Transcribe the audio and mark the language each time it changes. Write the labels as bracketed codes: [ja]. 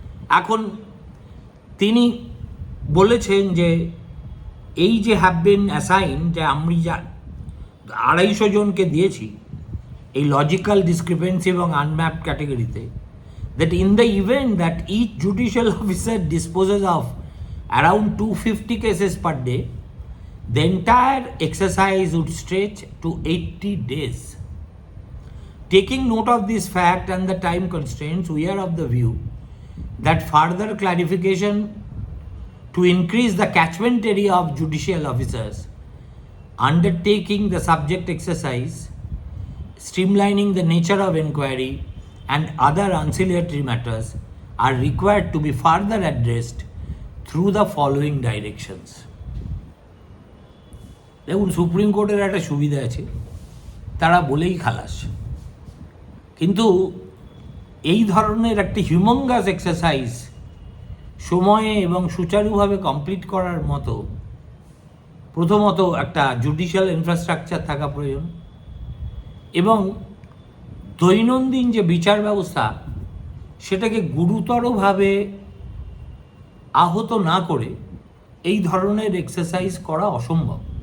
[bn] এখন তিনি বলেছেন যে এই যে হ্যাভ বিন অ্যাসাইন, যে আমি যা 250 জনকে দিয়েছি এই লজিক্যাল ডিসক্রিপেন্সি এবং unmapped ক্যাটেগরিতে, [en] That in the event that each judicial officer disposes of around 250 cases per day, the entire exercise would stretch to 80 days. Taking note of this fact and the time constraints, we are of the view that further clarification to increase the catchment area of judicial officers undertaking the subject exercise, streamlining the nature of inquiry, and other ancillary matters are required to be further addressed through the following directions. [bn] দেখুন, supreme কোর্টের একটা সুবিধা আছে, তারা বলেই খালাস, কিন্তু এই ধরনের একটি হিউম্যাঙ্গাস এক্সারসাইজ সময়ে এবং সুচারুভাবে কমপ্লিট করার মতো প্রথমত একটা জুডিশিয়াল ইনফ্রাস্ট্রাকচার থাকা প্রয়োজন, এবং দৈনন্দিন যে বিচার ব্যবস্থা সেটাকে গুরুতরভাবে আহত না করে এই ধরনের এক্সারসাইজ করা অসম্ভব।